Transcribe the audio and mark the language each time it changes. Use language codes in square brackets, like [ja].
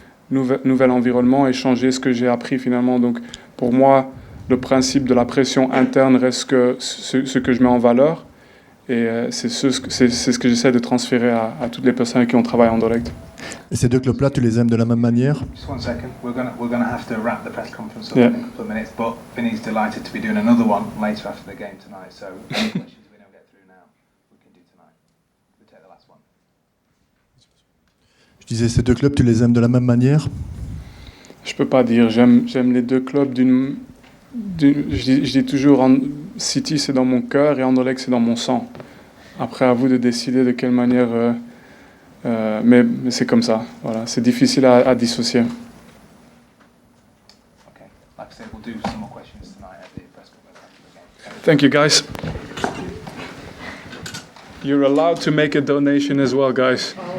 [fr] nouvel environnement et changer ce que j'ai appris finalement. Donc pour moi, le principe de la pression interne reste ce que je mets en valeur. Et c'est ce que j'essaie de transférer à toutes les personnes avec qui on travaille en direct. Et ces deux clubs-là, tu les aimes de la même manière? [en] Just 1 second. We're gonna have to wrap the press conference up in a couple of minutes, but Vinny's delighted to be doing another one later after the game tonight. So any questions we don't get through now, we can do tonight. We'll take the last one. [fr] Je disais, ces deux clubs, tu les aimes de la même manière? Je peux pas dire. J'aime les deux clubs je dis toujours, City c'est dans mon cœur et Anderlecht c'est dans mon sang. Après, à vous de décider de quelle manière. Mais c'est comme ça. Voilà, c'est difficile à dissocier. [en] Okay. Like I said, we'll do some more questions tonight at the press conference after the game. Thank you, guys. You're allowed to make a donation as well, guys.